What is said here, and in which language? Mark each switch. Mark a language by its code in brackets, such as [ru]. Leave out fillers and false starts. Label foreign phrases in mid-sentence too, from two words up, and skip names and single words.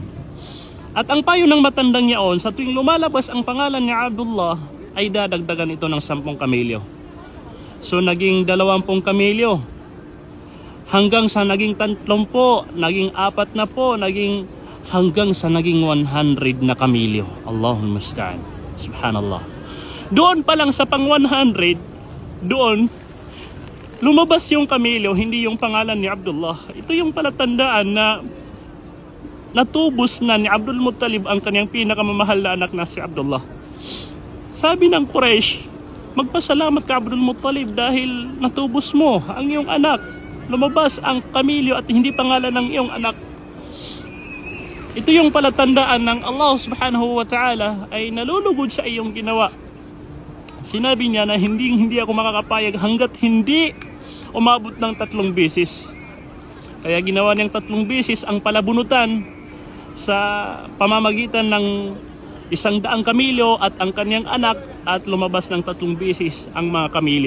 [tl] At ang payo ng matandang yaon, sa tuwing lumalabas ang pangalan ni Abdullah, ay dadagdagan ito ng 10 kamilyo. So naging 20 kamilyo, hanggang sa naging 30, naging 40 na po, hanggang sa naging 100 na kamilyo. [ar] الله المستعان. سبحان الله. [tl] Doon pa lang sa pang 100, doon lumabas yung kamilyo, hindi yung pangalan ni Abdullah. Ito yung palatandaan na natubos na ni Abdul Muttalib ang kanyang pinakamamahal na anak na si Abdullah. Sabi ng Quraysh, magpasalamat ka Abdul Muttalib dahil natubos mo ang iyong anak. Lumabas ang kamilyo at hindi pangalan ng iyong anak. Ito yung palatandaan ng [ar] الله سبحانه وتعالى [tl] ay nalulugod sa iyong ginawa. Sinabi niya na hindi ako makakapayag hanggat hindi umabot ng 3 beses. Kaya ginawa niyang 3 beses ang palabunutan sa pamamagitan ng 100 kamilyo at ang kanyang anak, at lumabas ng 3 beses ang mga kamilyo.